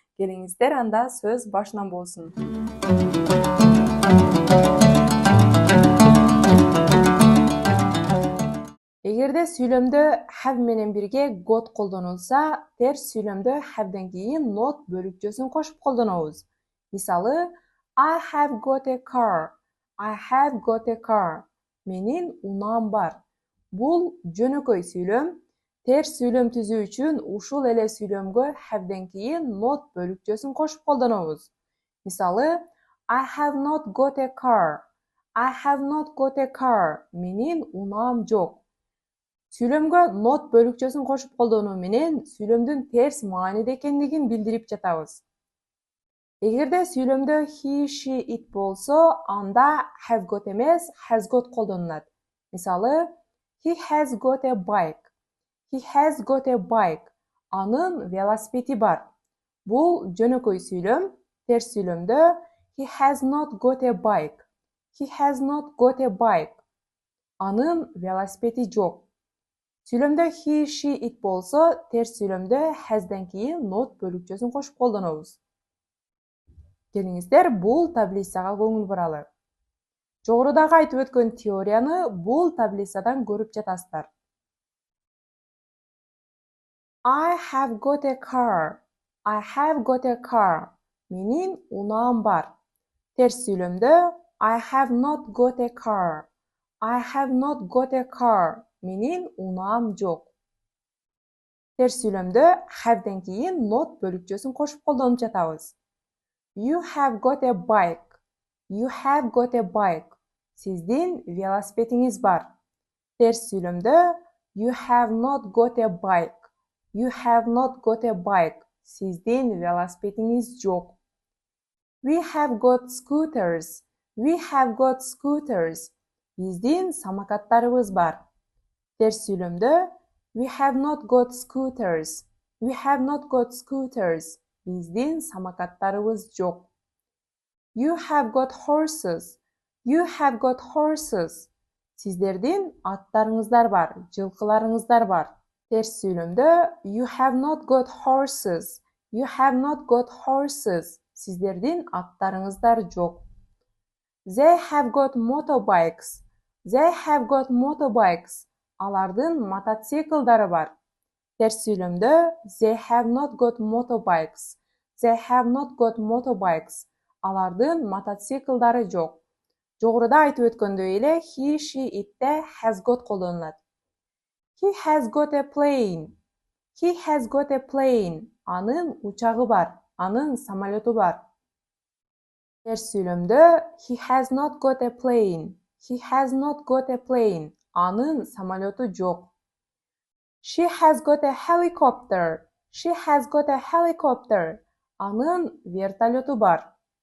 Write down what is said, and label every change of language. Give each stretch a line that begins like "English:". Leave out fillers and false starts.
Kyrgyz: Келиңиздер, анда сөз башынан болсун. Эгерде сүйлөмдө have менен бирге got колдонулса, терс сүйлөмдө have'ден кийин not бөлүкчөсүн кошуп колдонобуз. Мисалы,
English: I have got a car. I have got a car.
Kyrgyz: Менин унаам бар. Бул жөнөкөй сүйлөм. Терс сүйлөм түзүү үчүн ушул эле сүйлөмгө have'ден кийин not бөлүкчөсүн кошуп колдонобуз. Мисалы,
English: I have not got a car. I have not got a car.
Kyrgyz: Менин унаам жок. Сүйлөмгө not бөлүкчөсүн кошуп колдонуу менен сүйлөмдүн терс мааниде экендигин билдирип жатабыз. Эгерде сүйлөмдө he, she, it болсо, анда have got эмес, has got колдонулат. Мисалы,
English: he has got a bike. He has got a bike.
Kyrgyz: Анын велосипеди бар. Бул жөнөкөй сүйлөм. Терс сүйлөмдө
English: he has not got a bike. He has not got a bike.
Kyrgyz: Анын велосипеди жок. Сүйлөмдө he, she, it болсо, терс сүйлөмдө has'ден кийин not бөлүкчөсүн кошуп колдонобуз. Келиңиздер, бул таблицага көңүл буралы. Жогорудагы айтып өткөн теорияны бул таблицадан көрүп жатасыздар.
English: I have got a car. I have got a car.
Kyrgyz: Менин унаам бар. Терс сүйлөмдө
English: I have not got a car. I have not got a car.
Kyrgyz: Менин унаам жок. Терс сүйлөмдө have'ден кийин not бөлүкчөсүн кошуп колдонуп жатабыз.
English: You have got a bike. You have got a bike.
Kyrgyz: Сиздин велосипедиңиз бар. Терс сүйлөмдө
English: you have not got a bike. You have not got a bike.
Kyrgyz: Сиздин велосипедиңиз жок.
English: We have got scooters. We have got scooters.
Kyrgyz: Биздин самокаттарыбыз бар. Терс сүйлөмдө
English: we have not got scooters. We have not got scooters.
Kyrgyz: Биздин самокаттарыбыз жок.
English: You have got horses. You have got horses.
Kyrgyz: Сиздердин аттарыңыздар бар, жылкыларыңыздар бар. Терс сүйлөмдө
English: you have not got horses. You have not got horses.
Kyrgyz: Сиздердин аттарыңыздар жок.
English: They have got motorbikes. They have got motorbikes.
Kyrgyz: Алардын мотоциклдары бар. Терс сүйлөмдө
English: they have not got motorbikes. They have not got motorbikes.
Kyrgyz: Алардын мотоциклдары жок. Жогоруда айтып өткөндөй эле he, she, it'те has got колдонулат.
English: He has got a plane. He has got a plane.
Kyrgyz: Анын учагы бар, анын самолету бар. Терс сүйлөмдө
English: he has not got a plane. He has not got a plane.
Kyrgyz: Анын самолету жок.
English: She has got a helicopter. She has got a helicopter.
Kyrgyz: Анын вертолету бар.